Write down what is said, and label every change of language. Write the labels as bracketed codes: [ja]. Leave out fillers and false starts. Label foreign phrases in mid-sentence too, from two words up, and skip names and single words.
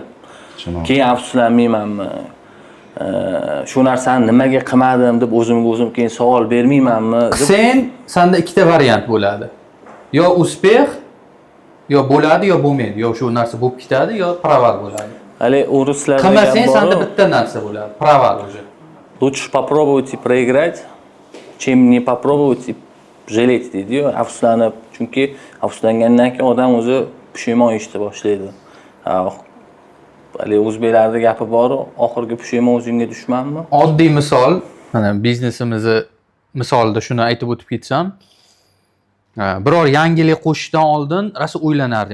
[uz] Keyin afsuslanmaymanmi? Shu narsani nimaga qilmadim deb o'zimga o'zim keyin savol bermaymanmi? Senda ikkita variant bo'ladi. Yo uspeh, yo bo'ladi, yo bo'lmaydi. Yo shu narsa bo'lib ketadi, yo proval bo'ladi. Hali ruslarda qilmasang senda bitta narsa bo'ladi, proval уже. [ru] Лучше попробовать и проиграть, чем не попробовать и жалеть [uz] deydi-yu, afsuslanib. Chunki afsuslangandan keyin odam o'zi pushimon ishni boshlaydi. Hali o'zbeklarda gapi bor, oxirgi pushimon o'zingga dushmanmi? Oddiy misol, mana biznesimizni misolida shuni aytib o'tib ketsam, biror yangilik qo'shishdan oldin rosa o'ylanardik.